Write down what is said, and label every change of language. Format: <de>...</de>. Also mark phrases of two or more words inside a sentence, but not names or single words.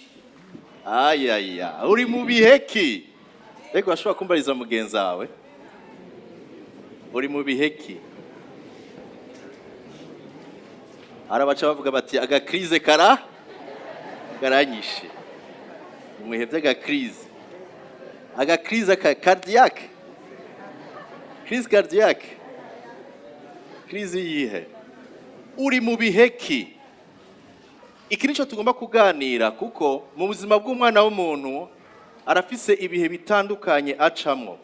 <rn>Uri mu bihe ki. Ego ashobora kumbariza mugenzi wawe. Uri mu bihe ki. Arabaca bavuga bati agakrize karanyishe. Mwihebye agakrize. Agakrize cardiaque.</rn> <fr>Crise cardiaque.</fr> <rn>Crise yihe. Uri mu bihe ki. Iki nico tugomba kuganira kuko mu buzima bw'umwana w'umuntu arafise ibihe bitandukanye acamwo.</rn>